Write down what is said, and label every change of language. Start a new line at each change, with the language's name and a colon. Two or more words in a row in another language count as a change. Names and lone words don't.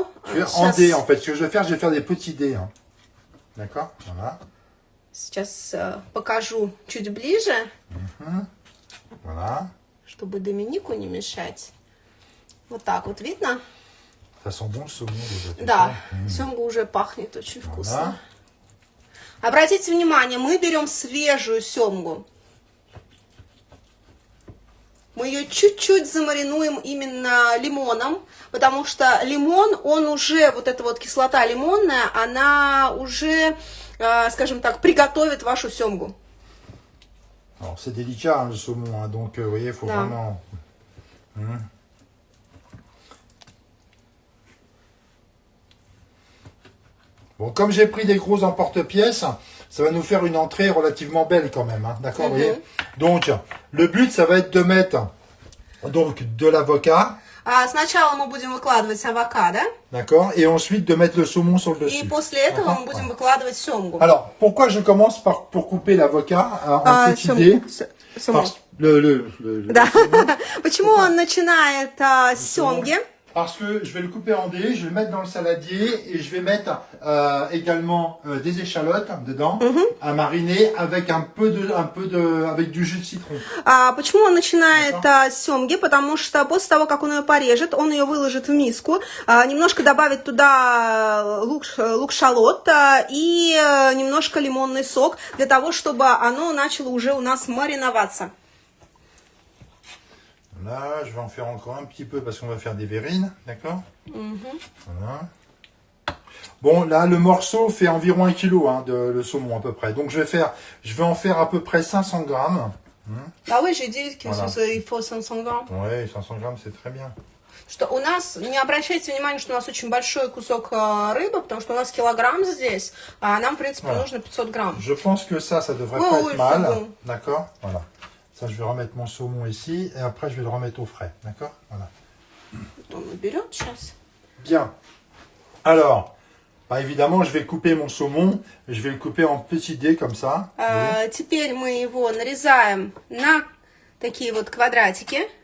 French: En dés en fait. Ce que je vais faire des petits dés, hein. D'accord? Voilà.
Russian: Сейчас покажу чуть ближе,
French: Voilà.
Russian: чтобы Доминику не мешать. Вот так вот, видно?
French: Ça sent bon le saumon déjà. tu
Russian: Да,
French: sais.
Russian: семга уже пахнет очень вкусно.
French: Voilà.
Russian: Обратите внимание, мы берем свежую семгу. Мы ее чуть-чуть замаринуем именно лимоном, потому что лимон, он уже, вот эта вот кислота лимонная, она уже, скажем так, приготовит вашу семгу.
French: Alors c'est délicat hein, le saumon, hein, donc vous voyez, il faut
Russian: Да.
French: vraiment. Bon, comme j'ai pris des gros emporte-pièces, ça va nous faire une entrée relativement belle quand même, hein, d'accord, vous voyez. Donc le but, ça va être de mettre donc de l'avocat,
Russian: Сначала мы будем выкладывать авокадо,
French: d'accord, et ensuite de mettre le saumon sur le
Russian: и
French: dessus.
Russian: после этого
French: D'accord.
Russian: мы будем выкладывать семгу.
French: Alors, pourquoi je commence pour couper l'avocat en petits dés? Parce,
Russian: Да. Почему он начинает с семги?
French: Parce que je vais le couper en dés, je vais le mettre dans le saladier et je vais mettre également des échalotes dedans à mariner avec avec du jus de citron.
Russian: Почему он начинает с семги? Потому что после того, как он ее порежет, он ее выложит в миску, немножко добавит туда лук-шалот и немножко лимонный сок, для того, чтобы оно начало уже у нас мариноваться.
French: Là, je vais en faire encore un petit peu parce qu'on va faire des verrines, d'accord? Voilà. Bon, là, le morceau fait environ 1 kg hein, le saumon à peu près. Donc, je vais en faire à peu près 500 grammes. Ah oui, j'ai dit qu'il Voilà. faut 500 грамм. Ouais, 500 grammes, c'est très bien.
Russian: Что у нас, не обращайте внимания, что у нас очень большой кусок рыбы, потому что у нас килограмм здесь, а нам, в принципе,
French: Voilà.
Russian: нужно 500 грамм.
French: Je pense que ça devrait Oui, pas oui, être mal. c'est bon. D'accord? Voilà. Ça, je vais remettre mon saumon ici et après, je vais le remettre au frais. D'accord? Voilà.
Russian: Он берет сейчас.
French: Bien. Alors, bah, évidemment, je vais couper mon saumon. Je vais le couper en petits dés comme ça.
Russian: Теперь мы его нарезаем на такие вот квадратики.